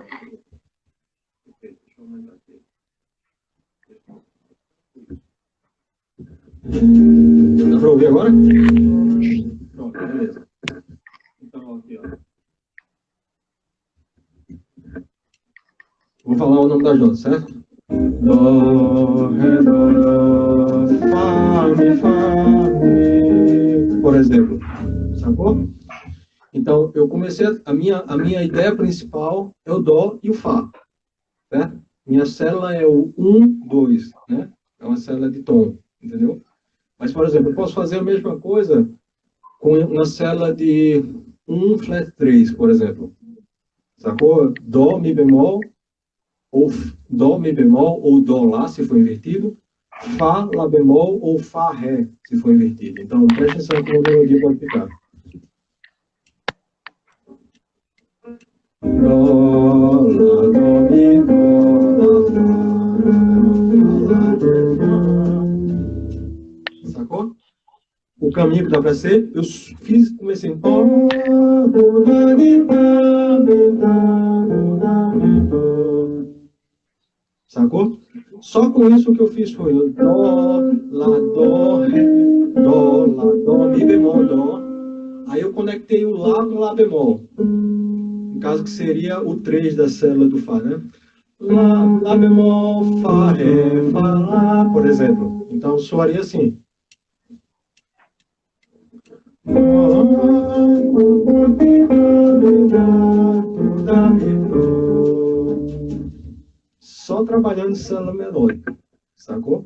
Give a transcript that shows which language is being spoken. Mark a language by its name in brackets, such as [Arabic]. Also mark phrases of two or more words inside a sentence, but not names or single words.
[Portuguese] Deixa eu aumentar aqui. Dá pra ouvir agora? Pronto, beleza. Então, aqui, ó. Vou falar o nome das notas, certo? Dó, ré, dó, dó, fá, mi. Por exemplo, sacou? Então, eu comecei, a minha ideia principal é o dó e o fá, certo? Minha célula é o 1, 2, né? É uma célula de tom, entendeu? Mas, por exemplo, eu posso fazer a mesma coisa com uma célula de 1 flat 3, por exemplo. Sacou? Dó, mi bemol, ou dó, mi bemol, ou dó, lá, se for invertido. Fá, lá bemol, ou fá, ré, se for invertido. Então, presta atenção como a melodia pode ficar. Dó, lá, dó, mi, dó, lá, dó. Sacou? O caminho que dá para ser, eu comecei em dó, dó, lá, mi, dó, mi, dó, mi, dó. Sacou? Só com isso o que eu fiz foi o dó, lá, dó, ré, dó, lá, dó, mi bemol, dó. Aí eu conectei o lá com lá bemol. No caso que seria o 3 da célula do Fá, né? Lá, lá bemol, Fá, Ré, Fá, Lá, por exemplo. Então soaria assim. Só trabalhando célula melódica, sacou?